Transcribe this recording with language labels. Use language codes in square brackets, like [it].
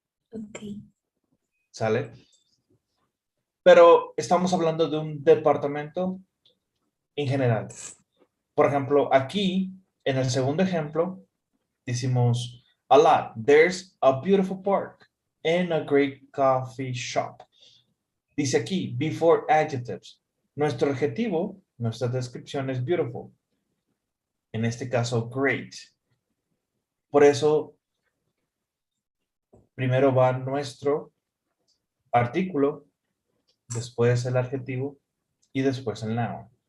[en] Okay. [es] ¿Sale? Pero estamos hablando de un departamento en general. Por ejemplo, aquí, en el segundo ejemplo, decimos a lot. [en] There's a beautiful park and a great coffee shop. [es] Dice aquí, [en] before adjectives. [es] Nuestro adjetivo, nuestra descripción es beautiful. En este caso, great. Por eso, primero va nuestro artículo, después el adjetivo y después el noun.